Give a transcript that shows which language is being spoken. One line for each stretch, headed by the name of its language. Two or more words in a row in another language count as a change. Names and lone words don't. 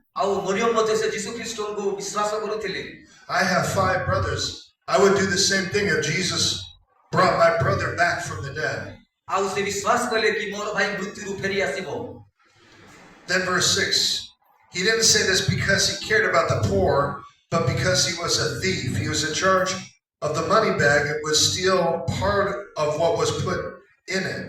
Odia: ଆଉ ମରିୟମ ମଧ୍ୟ ସେ ଯୀଶୁ ଖ୍ରୀଷ୍ଟଙ୍କୁ ବିଶ୍ୱାସ କରୁଥିଲେ।
English: I have 5 brothers. I would do the same thing if Jesus brought my brother back from the dead.
Odia: ଆଉ ସେ ବିଶ୍ୱାସ କଲେ କି ମୋର ଭାଇ ମୃତ୍ୟୁରୁ ଫେରି ଆସିବ।
English: Then verse 6. He didn't say this because he cared about the poor, but because he was a thief. He was in charge of the money bag and would steal part of what was put in it.